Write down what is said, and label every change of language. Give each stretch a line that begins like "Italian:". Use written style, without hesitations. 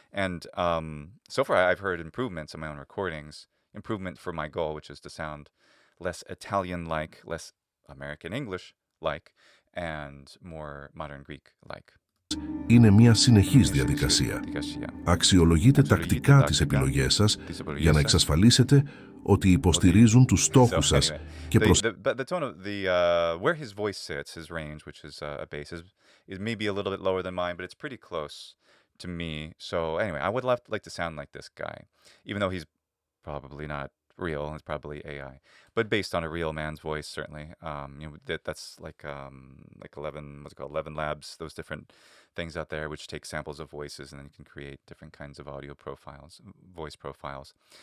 English: And so far, I've heard improvements in my own recordings. Improvement for my goal, which is to sound less Italian-like, less American English-like, and more modern Greek-like.
Greek: Είναι μια συνεχής διαδικασία. Αξιολογείτε τακτικά τις επιλογές σας για να εξασφαλίσετε ότι υποστηρίζουν τους στόχους σας και
English: But the tone of where his voice sits, his range, which is a bass, is maybe a little bit lower than mine, but it's pretty close to me. So anyway, I would like to sound like this guy, even though he's probably not real. It's probably AI, but based on a real man's voice, certainly. That's like 11, what's it called, 11 Labs, those different things out there which take samples of voices, and then you can create different kinds of audio profiles, voice profiles.